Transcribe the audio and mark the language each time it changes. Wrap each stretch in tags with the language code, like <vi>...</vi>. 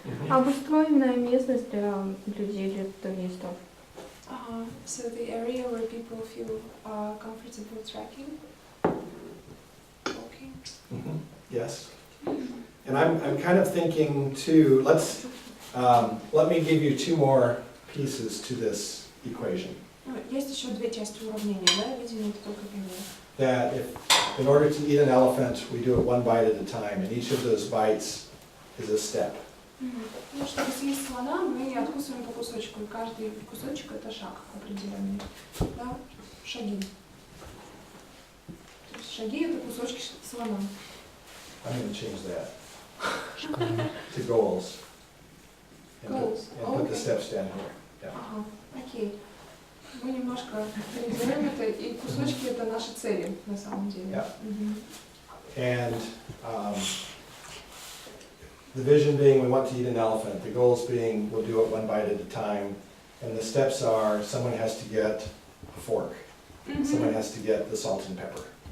<ru>Обустроенная местность для людей, для туристов.</ru> <en>So the area where people feel comfortable trekking, walking. Yes. And I'm kind of thinking too, let me give you 2 more pieces to this equation.</en> <ru>Есть еще 2 части уравнения, да? Видение это только пример.</ru> <en>That if, in order to eat an elephant, we do it 1 bite at a time, and each of those bites is a step.</en> <ru>Ну, чтобы съесть слона, мы откусываем по кусочку, и каждый кусочек это шаг определенный. Да? Шаги. То есть шаги это кусочки слона.</ru> <en>I'm going to change that to goals. Goals. And put the steps down here. Yeah.</en> <ru>Ага, окей. Мы немножко переделаем это, и кусочки это наши цели на самом деле.</ru> <en>Yeah. And the vision being we want to eat an elephant, the goals being we'll do it 1 bite at a time, and the steps are someone has to get a fork, someone has to get the salt and pepper.</en>